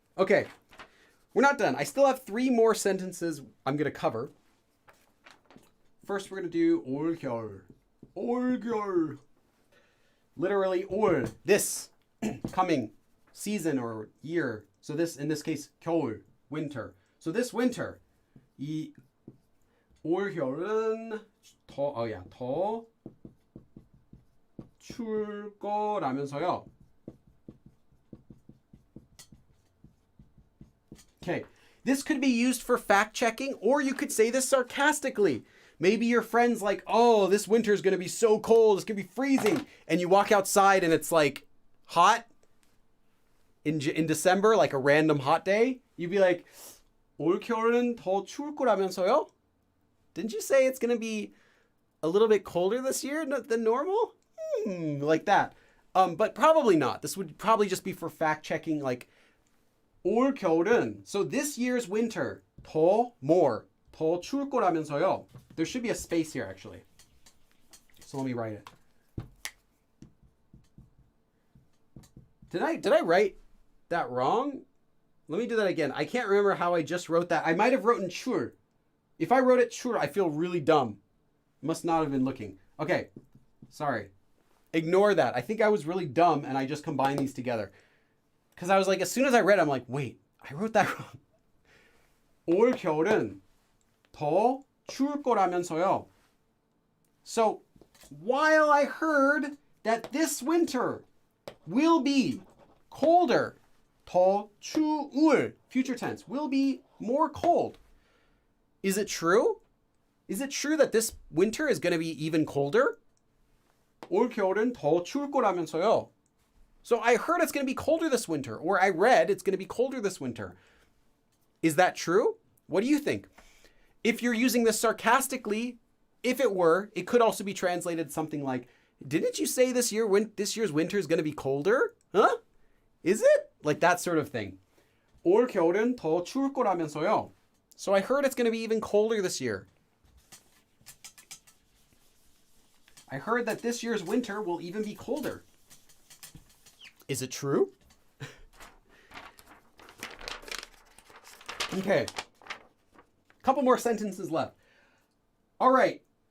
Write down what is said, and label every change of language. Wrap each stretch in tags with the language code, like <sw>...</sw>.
<en>Okay, we're not done. I still have 3 more sentences I'm going to cover. First, we're going to do 올겨울.</en> <ko>올겨울.</ko> <en>Literally 올, this coming season or year. So this, in this case, 겨울, winter. So this winter,</en> <ko>이 올겨울은 더 추울 거라면서요.</ko> <en>Okay, this could be used for fact checking, or you could say this sarcastically. Maybe your friend's like, oh, this winter's going to be so cold, it's going to be freezing. And you walk outside and it's like hot in December, like a random hot day. You'd be like,</en> <ko>올겨울은 더 추울 거라면서요?</ko> <en>Didn't you say it's going to be a little bit colder this year than normal? Like that. But probably not. This would probably just be for fact checking, like 올겨울은. So this year's winter,</en> <ko>더 추울 거라면서요.</ko> <en>There should be a space here actually. So let me write it. Did I write that wrong? Let me do that again. I can't remember how I just wrote that. I might have written 추울. If I wrote it 추울, I feel really dumb. Must not have been looking. Okay. Sorry. Ignore that. I think I was really dumb and I just combined these together. Because I was like, as soon as I read it, I'm like, wait, I wrote that wrong.</en> <ko>올겨울은 더 추울 거라면서요.</ko> <en>So, while I heard that this winter will be colder, 더 추울, future tense, will be more cold. Is it true? Is it true that this winter is going to be even colder?</en> <ko>올겨울은 더 추울 거라면서요.</ko> <en>So I heard it's going to be colder this winter, or I read it's going to be colder this winter. Is that true? What do you think? If you're using this sarcastically, if it were, it could also be translated something like, didn't you say this year's winter is going to be colder? Huh? Is it? Like that sort of thing.</en> <ko>올겨울은 더 추울 거라면서요.</ko> <en>So I heard it's going to be even colder this year. I heard that this year's winter will even be colder. Is it true? Okay. Couple more sentences left. All right.</en>